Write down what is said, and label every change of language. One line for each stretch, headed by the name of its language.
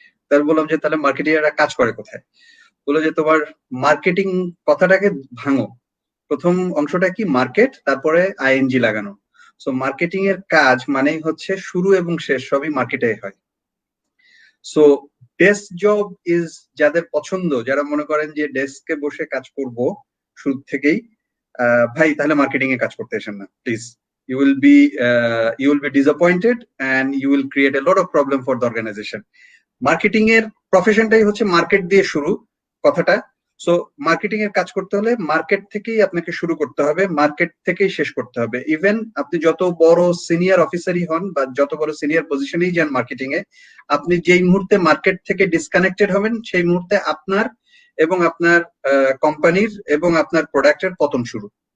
Bangla: তার বললাম যে তাহলে মার্কেটিয়াররা কাজ করে কোথায়? বলে যে তোমার মার্কেটিং কথাটাকে ভাঙো, প্রথম অংশটা কি মার্কেট, তারপরে আইএনজি লাগানো। সো মার্কেটিং এর কাজ মানেই হচ্ছে শুরু এবং শেষ সবই মার্কেটে হয়। সো ডেস্ক জব ইজ যাদের পছন্দ, যারা মনে করেন যে ডেস্কে বসে কাজ করব শুরু থেকেই, ভাই তাহলে মার্কেটিং এ কাজ করতে আসেন না please.
English: You will be disappointed and you will create a lot of problem for the organization.
Bangla: Marketing এর প্রফেশনটাই হচ্ছে মার্কেট দিয়ে শুরু কথাটা। সো মার্কেটিং এর কাজ করতে হলে মার্কেট থেকেই আপনাকে শুরু করতে হবে, মার্কেট থেকেই শেষ করতে হবে। ইভেন আপনি যত বড় সিনিয়র অফিসারই হন বা যত বড় সিনিয়র পজিশনেই যান মার্কেটিং এ, আপনি যেই মুহূর্তে মার্কেট থেকে ডিসকানেক্টেড হবেন সেই মুহূর্তে আপনার এবং আপনার কোম্পানির এবং আপনার প্রোডাক্টের পতন শুরু।